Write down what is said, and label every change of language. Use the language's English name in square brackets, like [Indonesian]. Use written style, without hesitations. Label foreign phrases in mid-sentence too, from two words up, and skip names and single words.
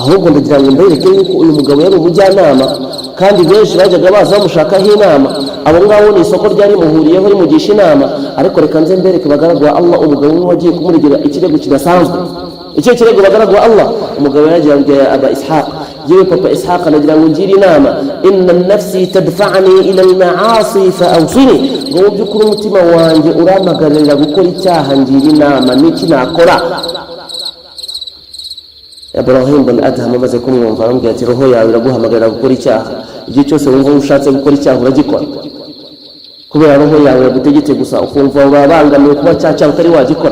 [Kinyarwanda] ahubwo ndagira ngo mbereke yuko uyu mugabo yari umujyanama kandi benshi bajyaga baza bamushakaho inama. Abo ngabo ni isoko ryari muhuriyeho rimugisha inama, ariko reka nze mbereke bagaragu wa Allah umugabo we wagiye kumurigera ikirego kidasanzwe. Icyo kirego bagaragu wa Allah umugabo yagiye abwira Aba Ishaq, yewe papa Ishaq, nagira ngo ngire inama, [Arabic] إن نفسي تدفعني إلى المعاصي فأوصني, [Kinyarwanda] ngo byukuri umutima wanjye uramagarira gukora icyaha, ngira inama n'iki nakora. Ibrahim bin Adham amaze kumwumva aramubwira ati roho yawe iraguhamagarira gukora icyaha, igihe cyose wumva ushatse gukora icyaha uragikora, kubera roho yawe yagutegetse gusa ukumva urabangamiwe kuba cyaha utari wagikora.